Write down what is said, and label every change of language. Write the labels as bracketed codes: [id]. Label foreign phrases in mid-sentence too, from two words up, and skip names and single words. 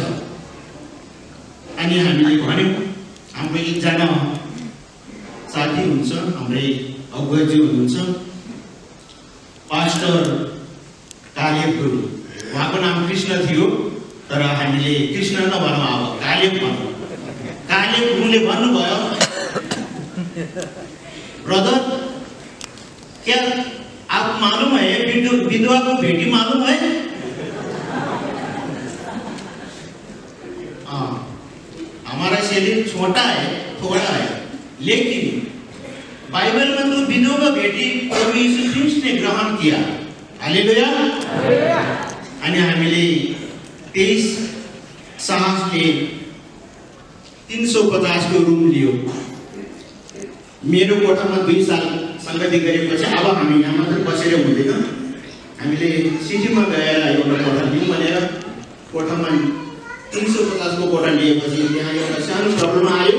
[ne] अनि हामीले भन्यौँ हाम्रो एकजना साथी हुन्छ, हाम्रै अगुवाजी हुनुहुन्छ पास्टर कालेब गुरु, उहाँको नाम कृष्ण थियो, तर हामीले कृष्ण नभनौँ अब कालेब भनौँ। कालेब गुरुले भन्नुभयो, [hi] ब्रदर क्या आप मालूम है विधवा को बेटी मालूम है? हमारा शरीर छोटा है, थोड़ा है, लेकिन बाइबल में तो विधवा का बेटी प्रभु यीशु ख्रिस्ट ने ग्रहण किया। हालेलुया। [ne] अनि हामीले 23 साहसले 350 को रूम लियो। मेरो कोठामा 2 साल सङ्गति गरेपछि अब हामी यहाँ मात्र बसेर हुँदैन, हामीले सिटीमा गएर एउटा कोठा लियौँ भनेर कोठामा 350 को कोठा लिएपछि त्यहाँ एउटा सानो प्रब्लम आयो।